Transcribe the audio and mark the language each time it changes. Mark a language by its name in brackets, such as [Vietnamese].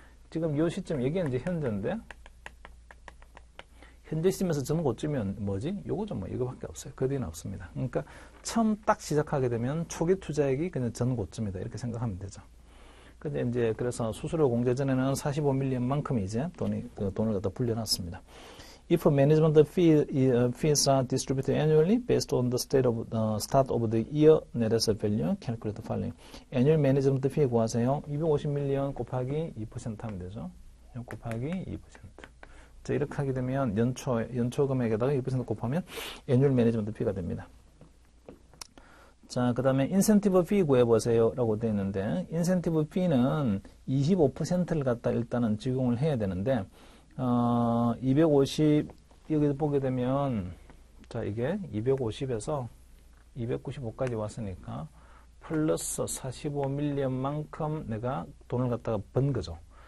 [Korean] 지금 요 시점 이게 이제 현재인데 현재 시점에서 전 고점이면 뭐지? 요거죠. 뭐 이거밖에 없어요. 그 뒤는 없습니다. 그러니까 처음 딱 시작하게 되면 초기 투자액이 그냥 전 고점이다 이렇게 생각하면 되죠. 근데 이제 그래서 수수료 공제 전에는 45밀리언만큼 이제 돈을 갖다 불려놨습니다. [English] If management fees are distributed annually based on the start of the year net asset value, calculate the following. annual management fee [Korean] 구하세요. 250밀리언 곱하기 2% 하면 되죠. 곱하기 2%. 자, 이렇게 하게 되면 연초 금액에다가 2% 곱하면 [English] annual management fee [Korean] 가 됩니다. 자, 그 다음에 인센티브 피 구해보세요 라고 되어 있는데 인센티브 피는 25%를 갖다 일단은 적용을 해야 되는데 250 여기 보게 되면 자 이게 250에서 295까지 왔으니까 플러스 45밀리언만큼 내가 돈을 갖다가 번 거죠.